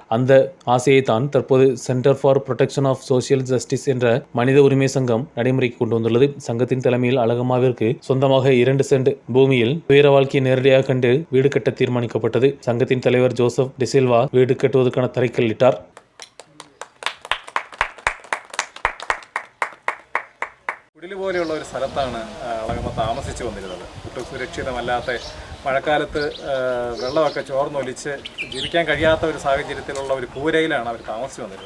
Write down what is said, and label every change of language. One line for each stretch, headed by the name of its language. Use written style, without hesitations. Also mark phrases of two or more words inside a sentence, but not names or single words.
Tamil: அந்த ஆசையை தான் தற்போது சென்டர் ஃபார் புரொடெக்ஷன் ஆஃப் சோசியல் ஜஸ்டிஸ் என்ற மனித உரிமை சங்கம் நடைமுறைக்கு கொண்டு வந்துள்ளது. சங்கத்தின் தலைமையில் அழகம்மாவிற்கு சொந்தமாக 2 சென்ட் பூமியில் துயர வாழ்க்கையை நேரடியாக கண்டு வீடு கட்ட தீர்மானிக்கப்பட்டது. சங்கத்தின் தலைவர் ஜோசப் டிசில்வா வீடு கட்டுவதற்கான தரைக்கல்
Malayalam: കുടില് പോലെയുള്ള ഒരു സ്ഥലത്താണ് അളകമ്മ താമസിച്ചു വന്നിരുന്നത്. ഒട്ടും സുരക്ഷിതമല്ലാത്ത മഴക്കാലത്ത് വെള്ളമൊക്കെ ചോർന്നൊലിച്ച് ജീവിക്കാൻ കഴിയാത്ത ഒരു സാഹചര്യത്തിലുള്ള ഒരു കൂരയിലാണ് അവർ താമസിച്ചു വന്നിരുന്നത്.